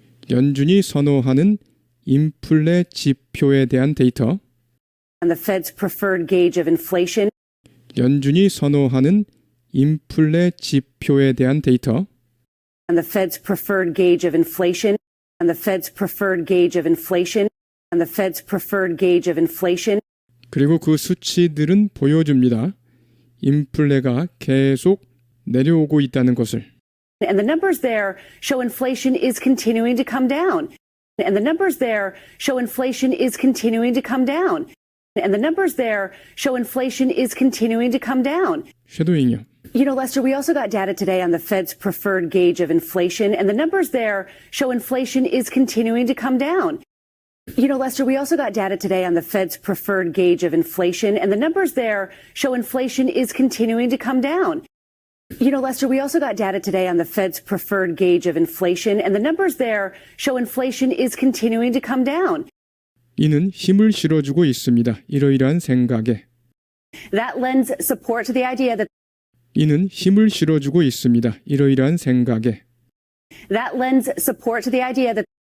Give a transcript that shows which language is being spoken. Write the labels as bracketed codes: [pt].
[ko] 연준이 선호하는 인플레 지표에 대한 데이터, [en] On the Fed's preferred gauge of inflation. [ko] 연준이 선호하는 인플레 지표에 대한 데이터, [en] On the Fed's preferred gauge of inflation. On the Fed's preferred gauge of inflation. On the Fed's preferred gauge of inflation. [ko] 그리고 그 수치들은 보여줍니다. 인플레가 계속 내려오고 있다는 것을. [en] And the numbers there show inflation is continuing to come down. And the numbers there show inflation is continuing to come down. And the numbers there show inflation is continuing to come down. [ko] 쉐도잉요. [en] You know, Lester, we also got data today on the Fed's preferred gauge of inflation, and the numbers there show inflation is continuing to come down. You know, Lester, we also got data today on the Fed's preferred gauge of inflation, and the numbers there show inflation is continuing to come down. You know, Lester, we also got data today on the Fed's preferred gauge of inflation, and the numbers there show inflation is continuing to come down. [ko] 이는 힘을 실어주고 있습니다. 이러이러한 생각에. [en] That lends support to the idea that [ko] 이는 힘을 실어주고 있습니다. 이러이러한 생각에. [en] That lends support to the idea that